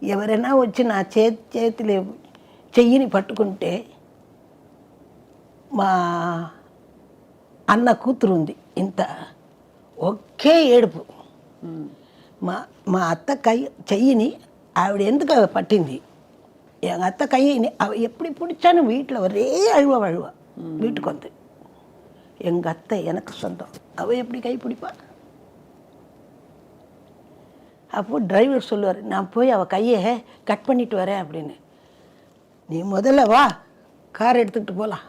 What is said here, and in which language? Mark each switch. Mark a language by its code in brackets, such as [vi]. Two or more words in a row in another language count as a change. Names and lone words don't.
[te] ఎవరైనా వచ్చి నా చేతిలో చెయ్యిని పట్టుకుంటే మా అన్న కూతురు ఉంది ఇంత ఒకే ఏడుపు. మా అత్త చెయ్యిని ఆవిడ ఎందుకు పట్టింది, అత్త [ta] கையினி அவள் எப்படி பிடிச்சான்னு வீட்டில் ஒரே அழுவ வீட்டுக்கு வந்து. எங்கள் அத்தை எனக்கு சொந்தம், அவள் எப்படி கை பிடிப்பா? அப்போது டிரைவர் சொல்லுவார், நான் போய் அவள் கையை கட் பண்ணிட்டு வரேன் அப்படின்னு. நீ முதல்ல வா, கார் எடுத்துக்கிட்டு போகலாம்.